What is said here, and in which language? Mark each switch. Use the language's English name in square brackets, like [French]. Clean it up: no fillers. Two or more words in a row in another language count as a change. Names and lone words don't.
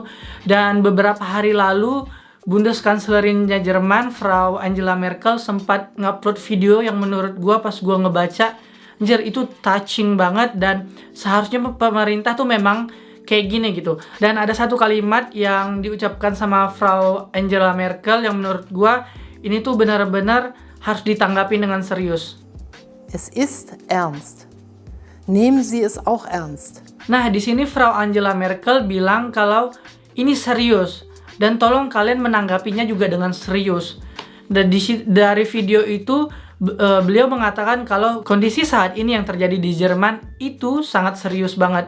[Indonesian] Dan beberapa hari lalu Bundeskanzlerinnya Jerman, Frau Angela Merkel, sempat ngupload video yang menurut gua pas gua ngebaca, anjir itu touching banget. Dan seharusnya pemerintah tuh memang kayak gini gitu. Dan ada satu kalimat yang diucapkan sama Frau Angela Merkel yang menurut gua ini tuh benar-benar harus ditanggapi dengan serius. [German] Es ist ernst. Nehmen Sie es auch ernst. [Indonesian] Nah, di sini Frau Angela Merkel bilang kalau ini serius dan tolong kalian menanggapinya juga dengan serius. Dan dari video itu beliau mengatakan kalau kondisi saat ini yang terjadi di Jerman itu sangat serius banget.